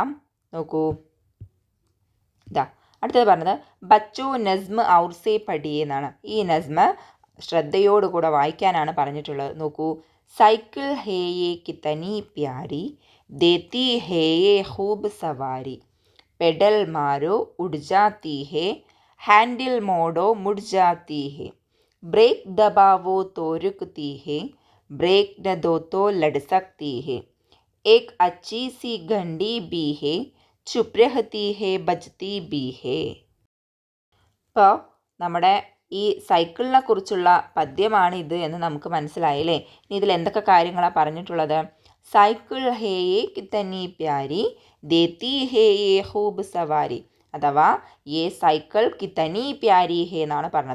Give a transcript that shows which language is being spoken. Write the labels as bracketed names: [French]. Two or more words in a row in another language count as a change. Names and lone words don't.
[Malayalam] നോക്കൂ, ഇതാ അടുത്തത് പറഞ്ഞത് [Hindi] बच्चो नज़्म और से पढ़िए [Malayalam] എന്നാണ്. ഈ നസ്മ ശ്രദ്ധയോടുകൂടെ വായിക്കാനാണ് പറഞ്ഞിട്ടുള്ളത്. [Hindi] നോക്കൂ, साइकिल है ये कितनी प्यारी देती है ये खूब सवारी पेडल मारो उड़ जाती है हैंडल मोड़ो मुड़ जाती है ब्रेक दबावो तो रुकती है ब्रेक न दो तो लड़ सकती है एक अच्छी सी घंटी भी है चुप रहती है बजती भी है. [Malayalam] ഇപ്പോൾ നമ്മുടെ ഈ സൈക്കിളിനെ കുറിച്ചുള്ള പദ്യമാണ് ഇത് എന്ന് നമുക്ക് മനസ്സിലായില്ലേ. ഇനി ഇതിൽ എന്തൊക്കെ കാര്യങ്ങളാണ് പറഞ്ഞിട്ടുള്ളത്? [Hindi] साइकिल है ये कितनी प्यारी देती है ये खूब सवारी. [Malayalam] അഥവാ [Hindi] ये साइकिल कितनी प्यारी है [Malayalam] എന്നാണ് പറഞ്ഞത്.